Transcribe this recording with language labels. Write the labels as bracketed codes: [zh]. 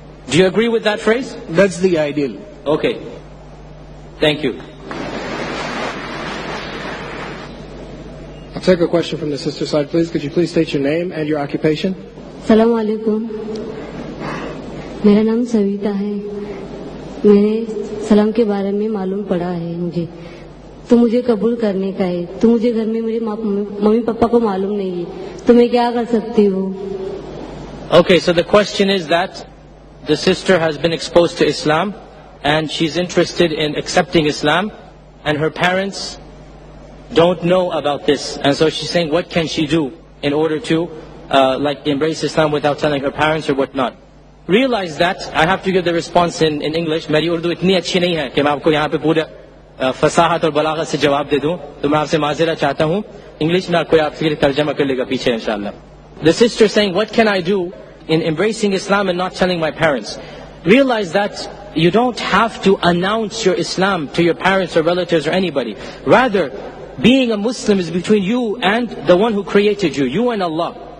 [en] Do you agree with that phrase? That's the ideal. Okay. Thank you. I'll take a question from the sister side, please. Could you please state your name and your occupation? [hi] Assalamu alaikum. मेरा नाम सविता है. मैंने सलाम के बारे में मालूम पड़ा है मुझे. तो मुझे कबूल करने का है. तो मुझे घर में मेरे मम्मी पापा को मालूम नहीं है. तो मैं क्या कर सकती हूँ? [en] Okay, so the question is that the sister has been exposed to Islam and she's interested in accepting Islam, and her parents don't know about this, and so she's saying, what can she do in order to embrace Islam without telling her parents or whatnot? realize that, I have to give the response in English. [hi] मेरी उर्दू इतनी अच्छी नहीं है कि मैं आपको यहाँ पे पूरे फसाहत और बलागत से जवाब दे दूं, तो मैं आपसे माजरा चाहता हूँ. इंग्लिश में कोई आपके लिए तर्जमा कर लेगा पीछे इंशाल्लाह. [en] The sister saying, what can I do in embracing Islam and not telling my parents? Realize that you don't have to announce your Islam to your parents or relatives or anybody. Rather, being a Muslim is between you and the one who created you, you and Allah.